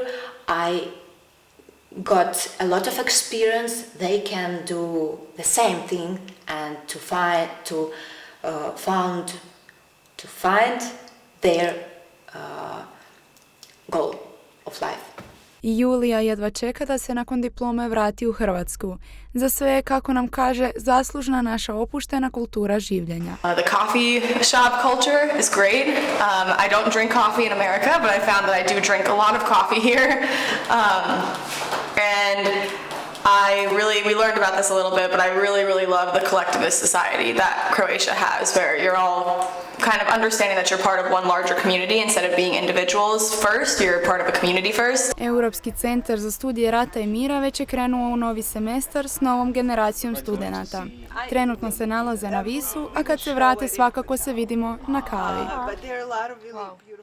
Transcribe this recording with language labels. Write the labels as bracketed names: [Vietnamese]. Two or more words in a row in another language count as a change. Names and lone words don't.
[English] I got a lot of experience. They can do the same thing, and to find their goal of life. [Croatian] I Julija jedva čeka da se nakon diplome vrati u Hrvatsku. Za sve je, kako nam kaže, zaslužna naša opuštena kultura življenja. [English] The coffee shop culture is great. I don't drink coffee in America, but I found that I do drink a lot of coffee here. And we learned about this a little bit, but I really love the collectivist society that Croatia has, where you're all kind of understanding that you're part of one larger community instead of being individuals first, you're part of a community first. [Croatian] Europski centar za studije rata i mira već je krenuo u novi semestar s novom generacijom studenata. Trenutno se nalaze na Visu, a kad se vrate svakako se vidimo na kavi.